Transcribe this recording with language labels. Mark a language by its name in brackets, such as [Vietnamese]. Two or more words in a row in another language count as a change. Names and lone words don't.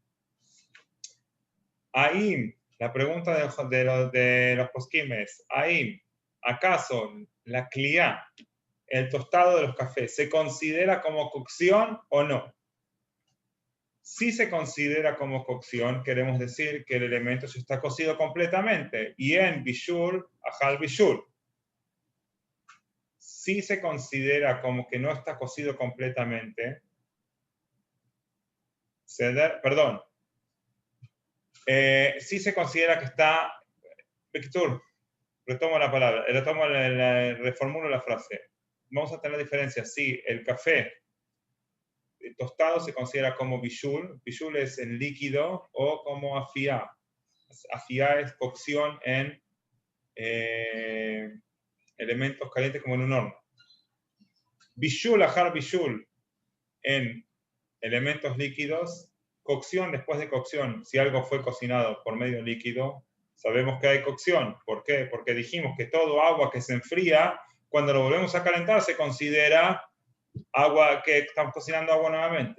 [Spanish] Ahí, la pregunta de los poskim es, ahí, ¿acaso la kliá, el tostado de los cafés, se considera como cocción o no? Si se considera como cocción, queremos decir que el elemento ya está cocido completamente. Y en [Hebrew] בישול, אחר בישול. [Spanish] Si se considera como que no está cocido completamente, si se considera que está, Víctor, retomo la palabra, reformulo la frase. Vamos a tener diferencias. Si el café tostado se considera como bishul, bishul es en líquido, o como afiá. Afiá es cocción en elementos calientes como en un horno. [Hebrew] בישול, אחר בישול, [Spanish] en elementos líquidos, cocción después de cocción. Si algo fue cocinado por medio líquido, sabemos que hay cocción. ¿Por qué? Porque dijimos que todo agua que se enfría, cuando lo volvemos a calentar, se considera agua, que estamos cocinando agua nuevamente.